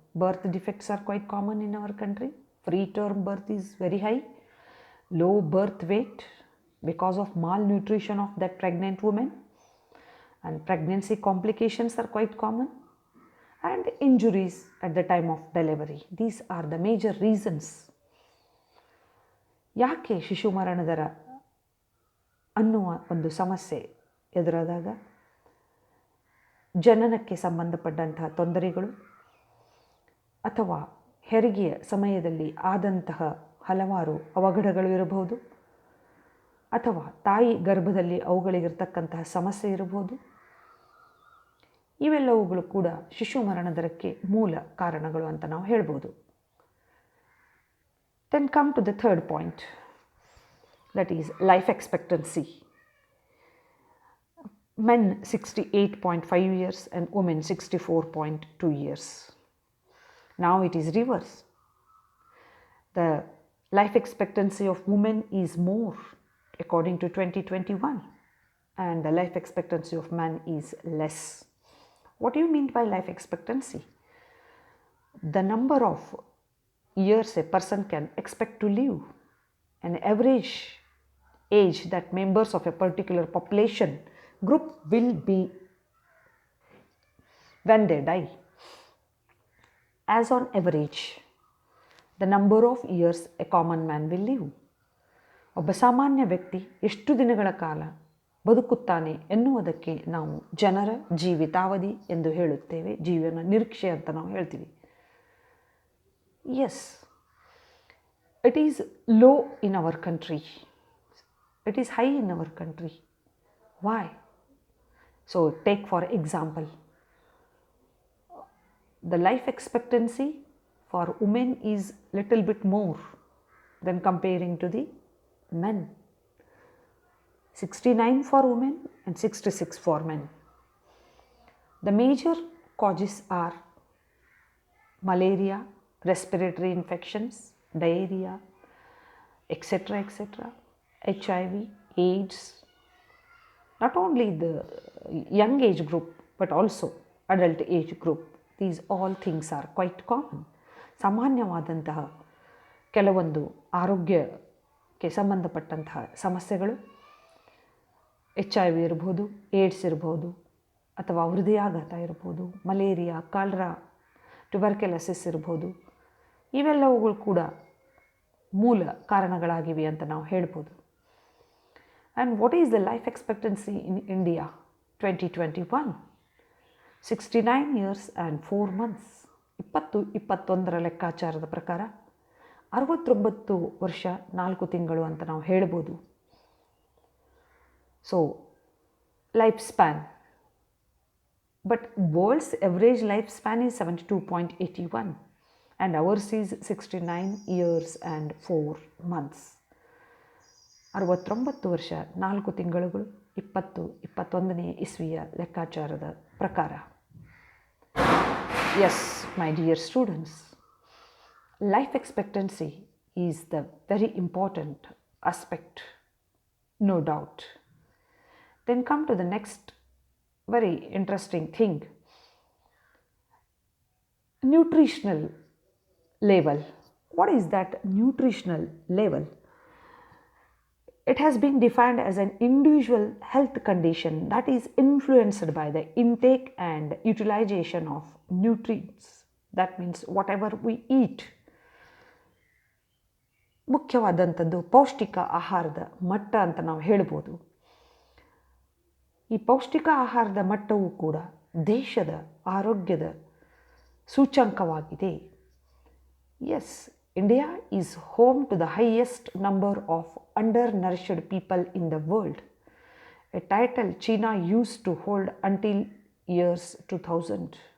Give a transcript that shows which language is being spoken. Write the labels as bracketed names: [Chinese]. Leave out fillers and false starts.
[English] Birth defects are quite common in our country. Preterm birth is very high. Low birth weight because of malnutrition of that pregnant woman, and pregnancy complications are quite common, and injuries at the time of delivery. These are the major reasons. [Kannada] ಯಾಕೆ ಶಿಶು ಮರಣ ದರ ಅನ್ನುವ ಒಂದು ಸಮಸ್ಯೆ ಎದುರಾದಾಗ ಜನನಕ್ಕೆ ಸಂಬಂಧಪಟ್ಟಂತಹ ತೊಂದರೆಗಳು ಅಥವಾ ಹೆರಿಗೆಯ ಸಮಯದಲ್ಲಿ ಆದಂತಹ ಹಲವಾರು ಅವಘಡಗಳು ಇರಬಹುದು, ಅಥವಾ ತಾಯಿ ಗರ್ಭದಲ್ಲಿ ಅವುಗಳಿಗಿರ್ತಕ್ಕಂತಹ ಸಮಸ್ಯೆ ಇರಬಹುದು. ಇವೆಲ್ಲವುಗಳು ಕೂಡ ಶಿಶು ಮರಣ ದರಕ್ಕೆ ಮೂಲ ಕಾರಣಗಳು ಅಂತ ನಾವು ಹೇಳ್ಬೋದು. [English] Then come to the third point, that is life expectancy. Men 68.5 years and women 64.2 years. Now it is reverse. The life expectancy of women is more according to 2021, and the life expectancy of man is less. What do you mean by life expectancy? The number of years a person can expect to live, an average age that members of a particular population group will be when they die. As on average, the number of years a common man will live. [Kannada] ಒಬ್ಬ ಸಾಮಾನ್ಯ ವ್ಯಕ್ತಿ ಎಷ್ಟು ದಿನಗಳ ಕಾಲ ಬದುಕುತ್ತಾನೆ ಎನ್ನುವುದಕ್ಕೆ ನಾವು ಜನರ ಜೀವಿತಾವಧಿ ಎಂದು ಹೇಳುತ್ತೇವೆ, ಜೀವನ ನಿರೀಕ್ಷೆ ಅಂತ ನಾವು ಹೇಳ್ತೀವಿ. [English] Yes, it is low in our country. It is high in our country. Why? So take for example, the life expectancy for women is little bit more than comparing to the men. 69 for women and 66 for men. The major causes are malaria, respiratory infections, diarrhea, etc., etc., HIV, AIDS. Not only the young age group but also adult age group these all things are quite common. [Kannada] ಸಾಮಾನ್ಯವಾದಂತಹ ಕೆಲವೊಂದು ಆರೋಗ್ಯಕ್ಕೆ ಸಂಬಂಧಪಟ್ಟಂತಹ ಸಮಸ್ಯೆಗಳು HIV ಇರ್ಬೋದು, AIDS ಇರ್ಬೋದು, ಅಥವಾ ಹೃದಯಾಘಾತ ಇರ್ಬೋದು, malaria, cholera, tuberculosis ಇರ್ಬೋದು, ಇವೆಲ್ಲವುಗಳು ಕೂಡ ಮೂಲ ಕಾರಣಗಳಾಗಿವೆ ಅಂತ ನಾವು ಹೇಳ್ಬೋದು. [English] And what is the life expectancy in India 2021? 69 years and 4 months. [Kannada] 2021 ಲೆಕ್ಕಾಚಾರದ ಪ್ರಕಾರ 69 ವರ್ಷ 4 ತಿಂಗಳು ಅಂತ ನಾವು ಹೇಳ್ಬೋದು. [English] So life span, but world's average life span is 72.81 and ours is 69 years and 4 months. [Kannada] 69 ವರ್ಷ 4 ತಿಂಗಳುಗಳು 2021ನೇ ಇಸ್ವಿಯ ಲೆಕ್ಕಾಚಾರದ ಪ್ರಕಾರ. [English] Yes, my dear students, life expectancy is the very important aspect, no doubt. Then come to the next very interesting thing, nutritional level. What is that nutritional level? It has been defined as an individual health condition that is influenced by the intake and utilization of nutrients. That means whatever we eat. [Kannada] ಮುಖ್ಯವಾದಂಥದ್ದು ಪೌಷ್ಟಿಕ ಆಹಾರದ ಮಟ್ಟ ಅಂತ ನಾವು ಹೇಳ್ಬೋದು. ಈ ಪೌಷ್ಟಿಕ ಆಹಾರದ ಮಟ್ಟವೂ ಕೂಡ ದೇಶದ ಆರೋಗ್ಯದ ಸೂಚ್ಯಂಕವಾಗಿದೆ. [English] Yes, India is home to the highest number of undernourished people in the world, a title China used to hold until years 2000.